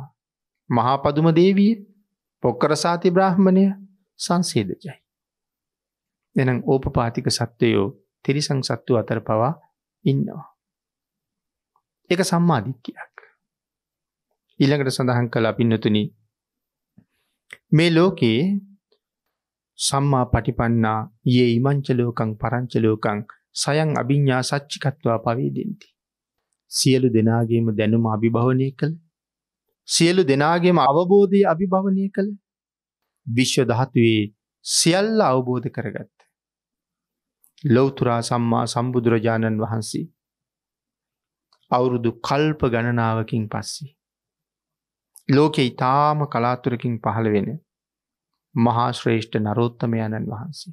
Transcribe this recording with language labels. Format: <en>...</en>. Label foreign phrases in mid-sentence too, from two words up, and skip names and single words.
<si>මහා පදුම දේවිය, පොක්කරසාති බ්‍රාහ්මණය සංසේදජයි. එහෙනම් ඕපපාතික සත්වයෝ තිරිසන් සත්තු අතර පවා ඉන්නවා. ඒක සම්මා දිට්ඨියක්. ඊළඟට සඳහන් කළා පින්නතුනි මේ ලෝකේ</si> <pi>සම්මා පටිපන්නා යේ ඉමංච ලෝකං පරංච ලෝකං සයං අභිඤ්ඤා සච්චිකත්වා පවේදෙන්ති.</pi> <si>සියලු දෙනාගේම දැනුම අභිභවනය කළ, සියලු දෙනාගේම අවබෝධය අභිභවනය කළ, විශ්ව ධාතුවේ සියල්ල අවබෝධ කරගත්ත ලෞතුරා සම්මා සම්බුදුරජාණන් වහන්සේ අවුරුදු කල්ප ගණනාවකින් පස්සේ ලෝකේ ඊටාම කලාතුරකින් පහළ වෙන මහා ශ්‍රේෂ්ඨ නරෝත්තමයන්න් වහන්සේ.</si>